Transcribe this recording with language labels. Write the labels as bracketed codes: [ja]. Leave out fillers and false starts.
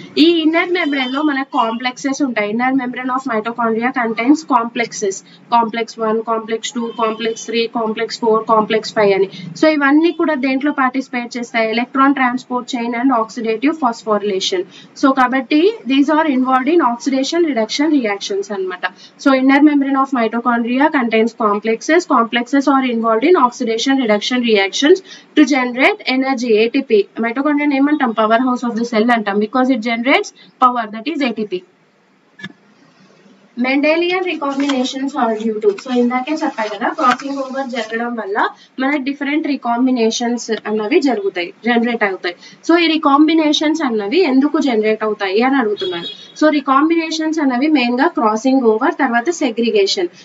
[te] ఈ [en] Inner membrane లో మనకు complexes ఉంటాయి. Inner membrane of mitochondria contains complexes, complex 1, complex 2, complex 3, complex 4, complex 5 [te] అని. సో ఇవన్నీ కూడా దేంట్లో పార్టిసిపేట్ చేస్తాయి? Electron transport chain and oxidative phosphorylation. So కాబట్టి [en] these are involved in oxidation reduction reactions [te] అన్నమాట. [en] So inner membrane of mitochondria contains complexes are involved in oxidation reduction reactions to generate energy, ATP. [te] Mitochondria ఏమంటాం? [en] Power house of the cell అంటాం, because it generates power, that is ATP. Mendelian recombinations are due to. [te] So ఇందాకే చెప్పాయి కదా, crossing over జరగడం వల్ల మనకి different రికాంబినేషన్స్ అన్నవి generate అవుతాయి. సో ఈ రికాంబినేషన్స్ అన్నవి ఎందుకు జనరేట్ అవుతాయి అని అడుగుతున్నారు. సో రికాంబినేషన్స్ అన్నవి మెయిన్ గా క్రాసింగ్ ఓవర్, తర్వాత సెగ్రిగేషన్.